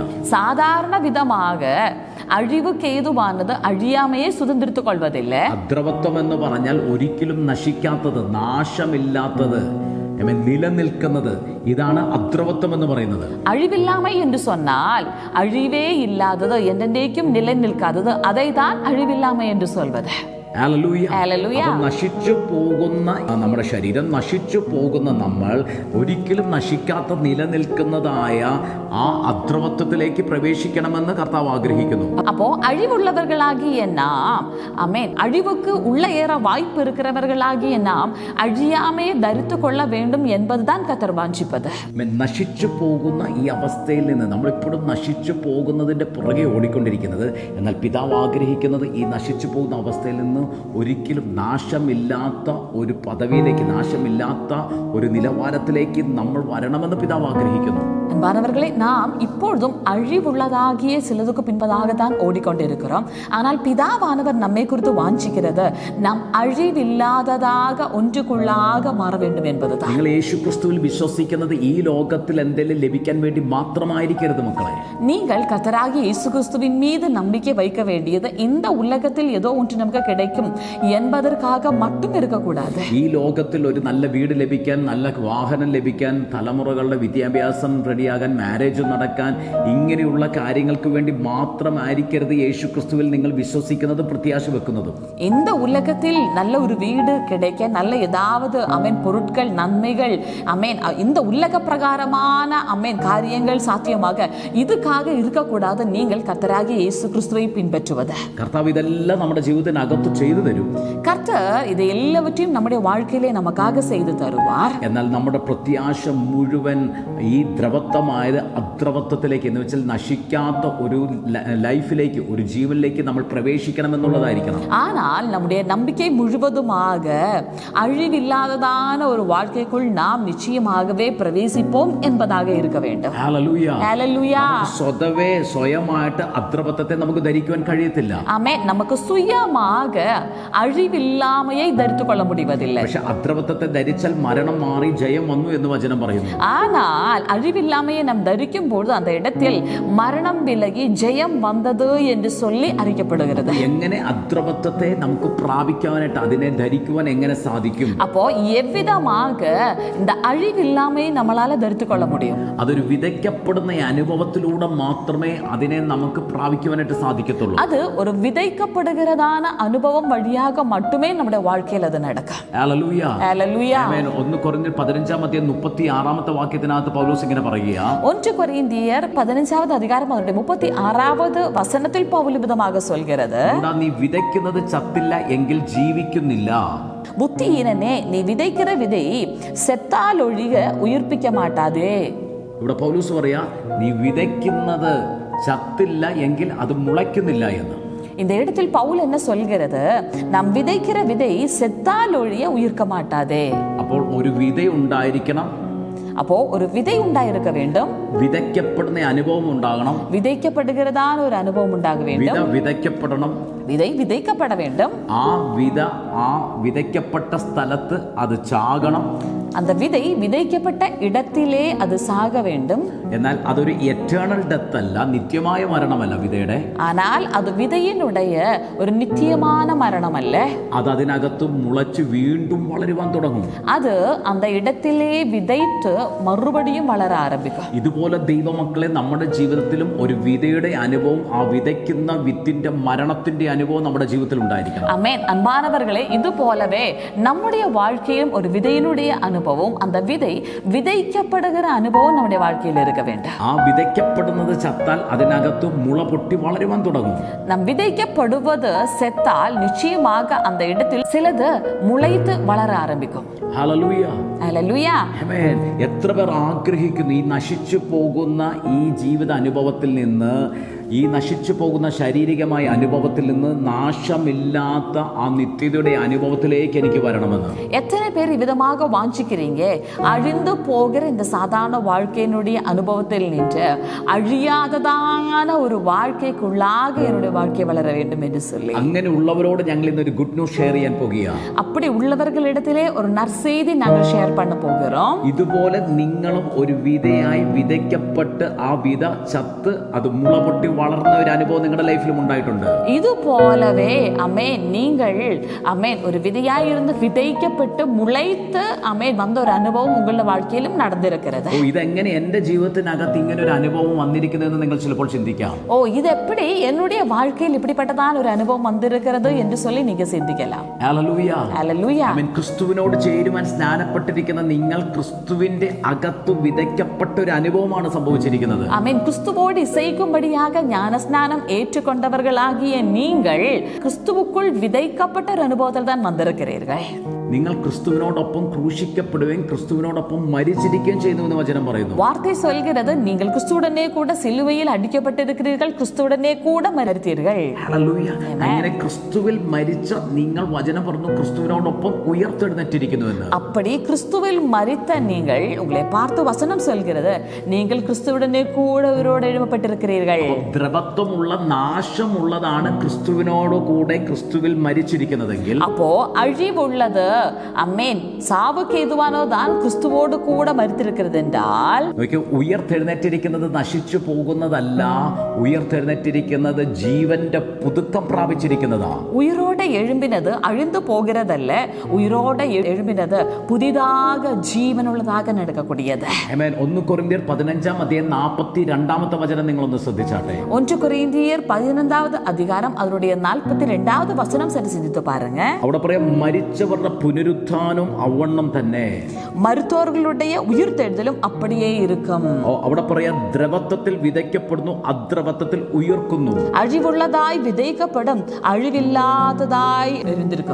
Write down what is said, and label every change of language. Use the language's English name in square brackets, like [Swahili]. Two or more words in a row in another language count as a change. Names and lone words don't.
[Tamil] சாதாரண விதமாக அழிவுக்கு ஏதுவானது அழியாமையே சுதந்திரித்துக் கொள்வதில்லை. [Malayalam] അദ്രവത്വം എന്ന് പറഞ്ഞാൽ ഒരിക്കലും നശിക്കാത്തത്, നാശമില്ലാത്തത്, നിലനിൽക്കുന്നത്, ഇതാണ് അദ്രവത്വം എന്ന് പറയുന്നത്. [Tamil] அழிவில்லாமை என்று சொன்னால் அழிவே இல்லாதது, என்றென்றைக்கும் நிலை நிற்காதது, அதை தான் அழிவில்லாமை என்று சொல்வது. [Malayalam] നശിച്ചു പോകുന്ന നമ്മുടെ ശരീരം, നശിച്ചു പോകുന്ന നമ്മൾ ഒരിക്കലും നശിക്കാത്ത നിലനിൽക്കുന്നതായ ആ അദ്രവത്വത്തിലേക്ക് പ്രവേശിക്കണമെന്ന് കർത്താവ് ആഗ്രഹിക്കുന്നു. [Tamil] அப்போ அழிவுள்ளவர்களாகிய நாம், ஆமென், அழிவுக்கு உள்ள ஏற வாய்ப்பு இருக்கிறவர்களாகிய நாம் அழியாமையை தரித்துக் கொள்ள வேண்டும் என்பதுதான் கர்த்தர் வாஞ்சிப்பது. [Malayalam] നശിച്ചു പോകുന്ന ഈ അവസ്ഥയിൽ നിന്ന് നമ്മൾ ഇപ്പോഴും നശിച്ചു പോകുന്നതിന്റെ പുറകെ ഓടിക്കൊണ്ടിരിക്കുന്നത്. എന്നാൽ പിതാവ് ആഗ്രഹിക്കുന്നത് ഈ നശിച്ചു പോകുന്ന അവസ്ഥയിൽ നിന്ന് നിന്ന് ഒരിക്കലും നാശമില്ലാത്ത ഒരു പദവിയിലേക്ക്, നാശമില്ലാത്ത ഒരു നിലവാരത്തിലേക്ക് നമ്മൾ വരണമെന്ന് പിതാവ് ആഗ്രഹിക്കുന്നു. [Tamil] அன்பானவர்களே, நாம் இப்பொழுதும் அழிவுள்ளதாகிய சிலதுக்கு பின்பதாகத்தான் ஓடிக்கொண்டிருக்கிறோம். ஆனால் பிதாவானவர் நம்மை குறித்து வாஞ்சிக்கிறது நாம் அழிவில்லாததாக ஒன்றுக்குள்ளாக மாற வேண்டும் என்பதுதான். [Malayalam] നിങ്ങൾ യേശുക്രിസ്തുവിൽ വിശ്വസിക്കുന്നത് ഈ ലോകത്തിൽ എന്തെങ്കിലും ലഭിക്കാൻ വേണ്ടി മാത്രമായിരിക്കരുത് മക്കളെ. [Tamil] நீங்கள் கர்த்தராகிய இயேசு கிறிஸ்துவின் மீது நம்பிக்கை வைக்க வேண்டியது இந்த உலகத்தில் ஏதோ ஒன்று நமக்கு கிடைக்கும் என்பதற்காக மட்டும் இருக்கக்கூடாது. ഈ ലോകത്തിൽ ഒരു നല്ല വീട് ലഭിക്കാൻ, നല്ല വാഹനം ലഭിക്കാൻ, തലമുറകളുടെ വിദ്യാഭ്യാസം റെഡിയാകാൻ, മാരേജ് നടക്കാൻ, ഇങ്ങനെയുള്ള കാര്യങ്ങൾക്ക് വേണ്ടി മാത്രമായിരിക്കരുത് യേശുക്രിസ്തുവിൽ നിങ്ങൾ വിശ്വസിക്കുന്നത്, പ്രത്യാശ വെക്കുന്നത്. இந்த உலகத்தில் நல்ல ஒரு வீடு கிடைக்க, நல்ல ஏதாவது பொருட்கள், நன்மைகள், இந்த உலக பிரகாரமான காரியங்கள் சாத்தியமாக இதுக்காக இருக்கக்கூடாது. நீங்கள் கர்த்தராகிய இயேசு கிறிஸ்துவை பின்பற்றுவது. [Malayalam] കർത്താവ് ഇതെല്ലാം നമ്മുടെ ജീവിതത്തിനകത്ത് ചെയ്തു തരും. [Tamil] கர்த்தர் இதை எல்லாவற்றையும் நம்முடைய வாழ்க்கையிலே நமக்காக செய்து தருவார். [Malayalam] എന്നാൽ നമ്മുടെ പ്രത്യാശ മുഴുവൻ ഈ ദ്രവത്വമായത് അദ്രവത്വത്തിലേക്ക്, എന്ന് വെച്ചാൽ നശിക്കാത്ത ഒരു ലൈഫിലേക്ക്, ഒരു ജീവനിലേക്ക് നമ്മൾ പ്രവേശിക്കണമെന്നുള്ളതായിരിക്കണം. [Tamil] ஆனால் நம்முடைய நம்பிக்கை முழுவதுமாக அழிவில்லாததான ஒரு வாழ்க்கைக்குள் நாம் நிச்சயமாகவே பிரவேசிப்போம் என்பதாக இருக்க வேண்டும். [Malayalam] ഹല്ലേലൂയ. [Tamil] ஹல்லேலூயா. [Malayalam] സ്വതവേ സ്വയമായിട്ട് അദ്രവത്വത്തെ നമുക്ക് ധരിക്കുവാൻ കഴിയത്തില്ല. [Tamil] ஆமென். நமக்கு சுயமாக அழிவில்லாமையை தரித்துக் கொள்ள முடிவதில்லை. [Malayalam] പക്ഷെ അദ്രവത്വത്തെ ധരിച്ചാൽ മരണം മാറി ജയം വന്നു എന്ന് വചനം പറയുന്നു. [Tamil] ஆனால் அழிவில்லாமையை நாம் தரிக்கும் பொழுது அந்த இடத்தில் மரணம் விலகி ஜெயம் வந்தது என்று சொல்லி அறிக்கப்படுகிறது. [Malayalam] എങ്ങനെ അദ്രവത്വത്തെ നമുക്ക് പ്രാപിക്കാനായിട്ട്, അതിനെ ധരിക്കുവാൻ എങ്ങനെ സാധിക്കും? [Tamil] அப்போ எவ்விதமாக இந்த அழிவில்லாமையை நம்மளால தரித்துக் கொள்ள முடியும்? [Malayalam] അതൊരു വിതയ്ക്കപ്പെടുന്ന അനുഭവത്തിലൂടെ മാത്രമേ അതിനെ നമുക്ക് പ്രാപിക്കുവാനായിട്ട് സാധിക്കത്തുള്ളൂ. [Tamil] அது ஒரு விதைக்கப்படுகிறதான அனுபவம் வழியாக மட்டுமே நம்முடைய வாழ்க்கையில் அது நடக்கும். [Malayalam] ഹല്ലേലൂയ. [Tamil] ஹல்லேலூயா. [Malayalam] ആമേൻ. 1 കൊരിന്ത്യർ 15-36 വാക്യത്തിനകത്ത് പൗലോസ് ഇങ്ങനെ പറയുക. [Tamil] 1 கொரிந்தியர் 15வது அதிகாரம் அதனுடைய 36வது வசனத்தில் பவுல் விதமாக சொல்கிறது, [Malayalam] നീ വിതയ്ക്കുന്നത് ചത്തില്ല എങ്കിൽ ജീവിക്കുന്നില്ല. [Tamil] புத்தியீனனே, நீ விதைக்கிற விதை செத்தால் ஒழிக உயிர்ப்பிக்க மாட்டாதே. [Malayalam] ഇവിടെ പൗലോസ് പറയാ, നീ വിതയ്ക്കുന്നത് ചത്തില്ല എങ്കിൽ അത് മുളയ്ക്കുന്നില്ല എന്ന്. [Tamil] இந்த இடத்தில் பவுல் என்ன சொல்கிறது? நாம் விதைக்கிற விதை செத்தால் ஒழிய உயிர்க்க மாட்டாதே. [Malayalam] അപ്പോൾ ഒരു വിത ഉണ്ടായിരിക്കണം. [Tamil] அப்போ ஒரு விதை உண்டாயிருக்க வேண்டும். [Malayalam] വിതയ്ക്കപ്പെടുന്ന അനുഭവം ഉണ്ടാകണം. [Tamil] விதைக்கப்படுகிறதான ஒரு அனுபவம் உண்டாக வேண்டும். [Malayalam] വിതയ്ക്കപ്പെടണം. [Tamil] விதை விதைக்கப்பட வேண்டும். [Malayalam] ആ വിതയ്ക്കപ്പെട്ട സ്ഥലത്ത് അത് ചാകണം. [Tamil] அந்த விதை விதைக்கப்பட்ட இடத்திலே அது சாக வேண்டும். [Malayalam] എന്നാൽ അതൊരു [English] eternal death [Malayalam] അല്ല, നിത്യമായ മരണമല്ല വിതയുടെ. [Tamil] ஆனால் அது விதையினுடைய ஒரு நித்தியமான மரணம் அல்ல. [Malayalam] അത് അതിനകത്ത് മുളച്ച് വീണ്ടും വളരുവാൻ തുടങ്ങും. [Tamil] அது அந்த இடத்திலே விதைத்து மறுபடியும் வளர ஆரம்பிக்கும். [Malayalam] ഇതുപോലെ ദൈവമക്കളെ, നമ്മുടെ ജീവിതത്തിലും ഒരു വിതയുടെ അനുഭവം, ആ വിതയ്ക്കുന്ന വിത്തിന്റെ മരണത്തിന്റെ അനുഭവം നമ്മുടെ ജീവിതത്തിൽ ഉണ്ടായിരിക്കണം. [Tamil] ஆமென். அன்பானவர்களே, இது போலவே நம்முடைய வாழ்க்கையிலும் ஒரு விதையினுடைய அனுபவம், அந்த விதை விதைக்கப்படுகிற அனுபவம் நம்முடைய வாழ்க்கையில் இருக்க வேண்டும். [Malayalam] ആ വിതയ്ക്കപ്പെടുന്നത് ചത്താൽ അതിനകത്ത് മുള പൊട്ടി വളരുവാൻ തുടങ്ങും. [Tamil] நம் விதைக்கப்படுவது செத்தால் நிச்சயமாக அந்த இடத்தில் சிலது முளைத்து வளர ஆரம்பிக்கும். [Malayalam] ഹല്ലേലൂയ. ഹല്ലേലൂയ. ആമേൻ. എത്ര പേർ ആഗ്രഹിക്കുന്നു ഈ നശിച്ചു പോകുന്ന ഈ ജീവിത അനുഭവത്തിൽ നിന്ന്, ഈ നശിച്ചു പോകുന്ന ശാരീരികമായ അനുഭവത്തിൽ നിന്ന് നാശമില്ലാത്ത ആ നിത്യതയുടെ അനുഭവത്തിലേക്ക് എനിക്ക് വരണമെന്ന്. [Tamil] எத்தனை பேர் விதமாக வாஞ்சிக்கிறீங்க? அழிந்து போகிற இந்த சாதாரண வாழ்க்கையினுடைய அனுபவத்தில் நின்று அழியாததான ஒரு வாழ்க்கைக்குள்ளாக என்னுடைய வாழ்க்கை வளர வேண்டும் என்று சொல்லி, [Malayalam] അങ്ങനെ ഉള്ളവരോട് ഞങ്ങൾ ഇന്നൊരു [English] good news share [Malayalam] ചെയ്യാൻ പോകുകയാണ്. [Tamil] அப்படி உள்ளவர்களிடத்திலே ஒரு நற்செய்தி நாங்கள் ஷேர் பண்ண போகிறோம். [Malayalam] ഇതുപോലെ നിങ്ങളും ഒരു വിതയായി വിതയ്ക്കപ്പെട്ട് ആ വിത ചത്ത് അത് മുള പൊട്ടി വളർന്ന ഒരു അനുഭവം നിങ്ങളുടെ ലൈഫിലും ഉണ്ടായിട്ടുണ്ട്. [Tamil] இது போலவே அமேன், நீங்கள் அமேன் ஒரு விதையாயிருந்து விதைக்கப்பட்டு முளைத்து அமேன் வந்த ஒரு அனுபவம் உங்களுடைய வாழ்க்கையிலும் நடந்திருக்கிறது. [Malayalam] ഇതെങ്ങനെ എന്റെ ജീവിതത്തിനകത്ത് ഇങ്ങനെ ഒരു അനുഭവം വന്നിരിക്കുന്നതെന്ന് നിങ്ങൾ ചിലപ്പോൾ ചിന്തിക്കാം. [Tamil] ஓ, இது எப்படி என்னுடைய வாழ்க்கையில் இப்படிப்பட்டதான ஒரு அனுபவம் வந்திருக்கிறது என்று சொல்லி நீங்க சிந்திக்கலாம். [Malayalam] ഹല്ലേലൂയ. [Tamil] ஹல்லேலூயா. [Malayalam] ആമേൻ. ക്രിസ്തുവിനോട് ചേരുവാൻ സ്നാനപ്പെട്ടിരിക്കുന്ന നിങ്ങൾ ക്രിസ്തുവിന്റെ അകത്ത് വിതയ്ക്കപ്പെട്ട ഒരു അനുഭവമാണ് സംഭവിച്ചിരിക്കുന്നത്. [Tamil] ஆமென். கிறிஸ்துவோடு இசைக்கும்படியாக ஞானஸ்நானம் ஏற்றுக்கொண்டவர்களாகிய நீங்கள் கிறிஸ்துவுக்குள் விதைக்கப்பட்ட ஒரு அனுபவத்தில் தான் வந்திருக்கிறீர்கள். [Malayalam] നിങ്ങൾ ക്രിസ്തുവിനോടൊപ്പം ക്രൂശിക്കപ്പെടുകയും ക്രിസ്തുവിനോടൊപ്പം മരിച്ചിരിക്കുകയും ചെയ്യുന്നു എന്ന് വചനം പറയുന്നു. [Tamil] வார்த்தை சொல்கிறது நீங்கள் கிறிஸ்துவுடனே கூட சிலுவையில் அடிக்கப்பட்டிருக்கிறீர்கள், கிறிஸ்துவுடனே கூட மரித்தீர்கள். [Malayalam] ഹല്ലേലൂയ. അങ്ങനെ ക്രിസ്തുവിൽ മരിച്ച നിങ്ങൾ വചനം പറഞ്ഞു ക്രിസ്തുവിനോടൊപ്പം ഉയർത്തെഴുന്നേറ്റിരിക്കുന്നു എന്ന്. [Tamil] அப்படி கிறிஸ்துவில் மரித்த நீங்கள், உங்களை பார்த்து வசனம் சொல்கிறது நீங்கள் கிறிஸ்துவுடனே கூட உயிரோடு எழுப்பப்பட்டிருக்கிறீர்கள். [Malayalam] ദ്രവത്വമുള്ള നാശമുള്ളതാണ് ക്രിസ്തുവിനോട് കൂടെ ക്രിസ്തുവിൽ മരിച്ചിരിക്കുന്നതെങ്കിൽ, [Tamil] அப்போ அழிவுள்ளது அம்மேன் சாவுக்கு ஏதுவானதான் கிறிஸ்துவோடு கூட மரித்திருக்கிறது என்றால், [Malayalam] ഉയർത്തെഴുന്നേറ്റിരിക്കുന്നത് നശിച്ചു പോകുന്നതല്ല, ഉയർത്തെഴുന്നേറ്റിരിക്കുന്നത് ജീവന്റെ പുതുക്കം പ്രാപിച്ചിരിക്കുന്നതാ. [Tamil] உயிரோட எழும்பினது அழிந்து போகிறதல்ல, உயிரோட எழும்பினது புதிதாக ஜீவனுள்ளதாக நடக்கக்கூடியது. [Malayalam] ആമേൻ. 1 കൊരിന്ത്യർ 15:42 വചനം നിങ്ങളൊന്ന് ശ്രദ്ധിച്ചാട്ടെ. [Tamil] 1 கொரிந்தியர் 15வது அதிகாரம் அதனுடைய 42வது வசனம் சரி சிந்தித்து பாருங்க. [Malayalam] അവിടെ പറയാം മരിച്ചവരുടെ പുനരുത്ഥാനം അവണ്ണം തന്നെ, [Tamil] மருத்துவர்களுடைய உயிர்த்தெழுதலும் அப்படியே இருக்கும். [Malayalam] അവിടെ പറയാം ദ്രവത്വത്തിൽ വിതയ്ക്കപ്പെടുന്നു, അദ്രവത്വത്തിൽ ഉയർക്കുന്നു. [Tamil] அழிவுள்ளதாய் விதைக்கப்படும், அழிவில்லாததாய் எழுந்திருக்கும்.